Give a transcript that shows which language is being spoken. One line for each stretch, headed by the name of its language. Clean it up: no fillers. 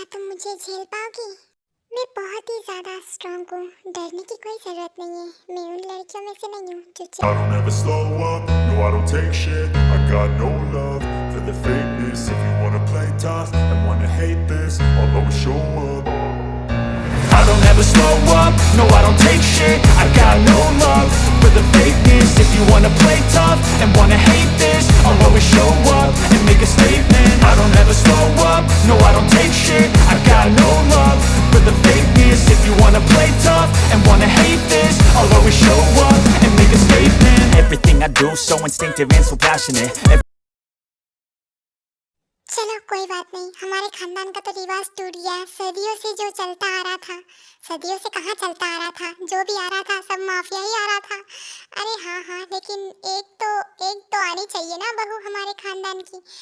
Hindi: मुझे झेल पाओगी? मैं बहुत ही ज्यादा स्ट्रॉन्ग हूँ, डरने की कोई जरूरत नहीं है। मैं उन लड़कियों में से नहीं हूँ जो
English: I don't ever slow up, no I don't take shit. I got no love for the fakeness. If you wanna play tough and wanna hate this, I'll always show up. I don't ever slow up, no I don't take shit. I got no love for the fakeness. If you wanna play tough and wanna hate this, I'll always show up and make a statement. I don't ever slow up, no I don't take shit. I got no love for the fakeness. If you wanna play tough and wanna hate this, I'll always show up and make a statement. Everything I do so instinctive and so passionate.
Hindi: चलो कोई बात नहीं, हमारे खानदान का तो रिवाज टूट गया। सदियों से जो चलता आ रहा था, सदियों से कहाँ चलता आ रहा था, जो भी आ रहा था सब माफिया ही आ रहा था। अरे हाँ, लेकिन एक तो आनी चाहिए ना बहू हमारे खानदान की।